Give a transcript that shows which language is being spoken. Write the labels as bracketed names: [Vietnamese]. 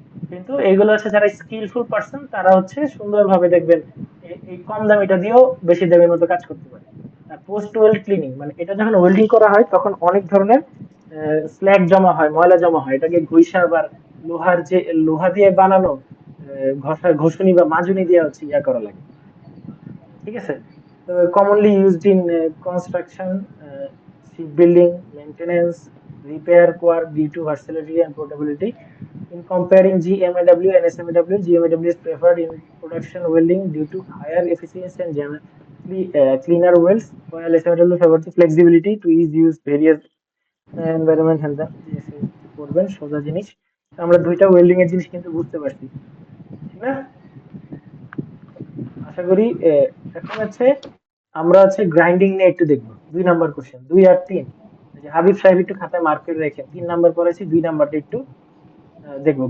[Bangla] কিন্তু এইগুলো হচ্ছে যারা স্কিলফুল পার্সন, তারা হচ্ছে সুন্দরভাবে দেখবেন এই কম দামিটা দিয়েও বেশি দামের মতো কাজ করতে পারে। আর পোস্ট ওয়েল্ড ক্লিনিং, মানে এটা যখন ওয়েল্ডিং করা হয় তখন অনেক ধরনের স্ল্যাগ জমা হয়, ময়লা জমা হয়, এটাকে ঘুইসা আবার লোহার যে লোহা দিয়ে বানানো ঘষণি বা মাজুনি দিয়ে হচ্ছে ইয়া করা লাগে, ঠিক আছে। [English] তো commonly used in construction, shipbuilding, maintenance, repair work due to versatility and portability. In comparing GMAW and SMAW, GMAW is preferred in production welding due to higher efficiency and generally cleaner welds, while SMAW favors the flexibility to ease use various environment and the [Bangla] করবেন সোজা জিনিস। তো আমরা দুইটা welding এর জিনিস কিন্তু বুঝতে পারছি, ঠিক না? আশা করি এখন হচ্ছে আমরা হচ্ছে গ্রাইন্ডিং নিয়ে একটু দেখবো, 2 নাম্বার কোশ্চেন, 2 আর 3। যে হাবিব সাহেব একটু খাতায় মার্ক করে রেখে 3 নাম্বার পড়েছি, 2 নাম্বারটা একটু দেখবো।